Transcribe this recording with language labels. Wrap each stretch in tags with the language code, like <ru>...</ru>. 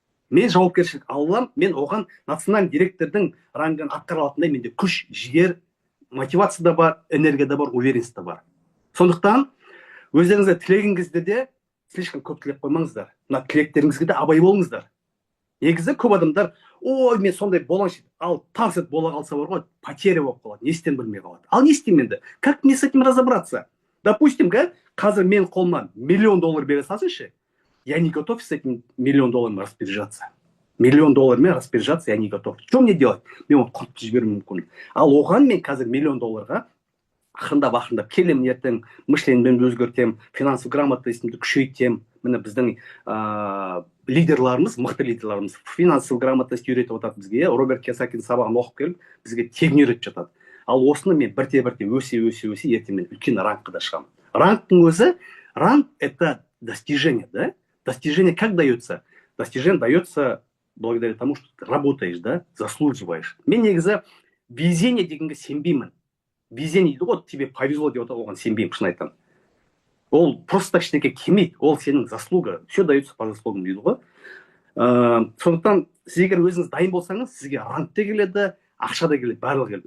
<kk>Мен жауапкершілік аламын, мен оған национальный директордың рангын атқара алатындай менде күш, жігер, мотивация да бар, энергия да бар, уверенность да бар. Сондықтан өздеріңізге тілегіңізде де слишком көп тілеп қоймаңыздар. Мына тілектеріңізге де абай болыңыздар. Негізі көп адамдар, ой, мен сондай болаңшы, ал тарс етіп бола қалса бар ғой, потеря болып қалады, не істен білмей қалады. Ал не істеймін енді?</kk> <ru>Как мне с этим разобраться? Допустим,</ru> <kk>қазір мен қолыма $1 миллион бере салсыншы,</kk> <ru>я не готов с этим $1 миллион распоряжаться. $1 миллион распоряжаться я не готов. Что мне делать?</ru> <kk>Мен оны құртып жіберуім мүмкін. Ал оған мен қазір $1 миллион ақырындап келемін, ертең мышлениемді өзгертемін, финансовый грамотностьымды күшейтемін. Міне біздің лидерларымыз, мықты лидерларымыз финансовый грамотность үйретіп жатады бізге. Роберт Кийосакидің сабағын оқып келіп, бізге тегін үйретіп жатады. Ал осыны мен бірте өсе, ертең мен үлкен рангқа да шығамын. Рангтың өзі,</kk> <ru>ранг это достижение, да? Достижение как дается? Достижение дается благодаря тому, что ты работаешь, да, заслуживаешь.</ru> <kk>Мен негізі везение дегенге сенбеймін. Везение дейді ғой,</kk> <ru>тебе повезло</ru> <kk>деп оған сенбеймін, шын айтамын. Ол просто так ештеңеге келмейді, ол сенің заслуга,</kk> <ru>все дается по заслугам</ru> <kk>дейді ғой. Сондықтан сіз егер өзіңіз дайын болсаңыз, сізге ранг та келеді, ақша да келеді, барлығы келеді.</kk>